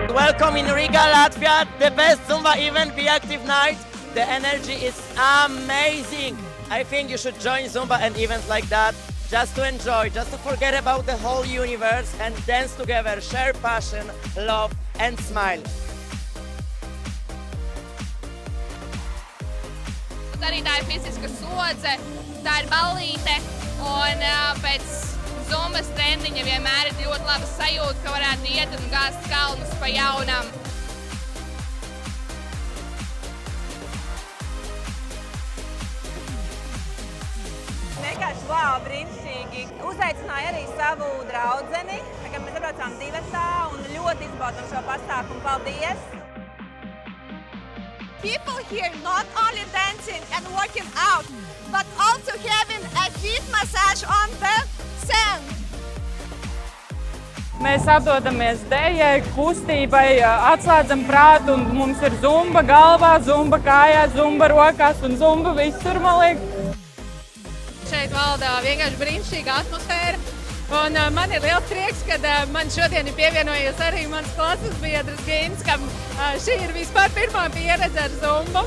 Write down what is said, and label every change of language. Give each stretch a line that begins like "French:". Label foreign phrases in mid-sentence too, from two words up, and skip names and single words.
English: welcome in Riga, Latvia, the best Zumba event, Be Active Night. The energy is amazing. I think you should join Zumba and events like that just to enjoy, just to forget about the whole universe and dance together, share passion, love and smile.
Latvian: Arī tā ir fiziska slodze, tā ir ballīte, un pēc Zumbas treniņa vienmēr ir ļoti laba sajūta, ka varētu iet un gāzt kalnus pa jaunam. Vienkārši wow, brīnišķīgi. Uzaicināju arī savu draudzeni, kad mēs atbraucām divatā un ļoti izbaudām šo pasākumu. Paldies!
English: People here not only dancing and working out, but also having a feet massage on the sand.
Latvian: Mēs atdodamies dejai, kustībai, atslēdzam prātu un mums ir zumba galvā, zumba kājās, zumba rokās un zumba visur, man liekas. Šeit valda vienkārši brīnišķīga atmosfēra. Un man ir liels prieks, ka man šodien ir pievienojies arī mans klases biedrs Gins, kam šī ir vispār pirmā pieredze ar zumbu.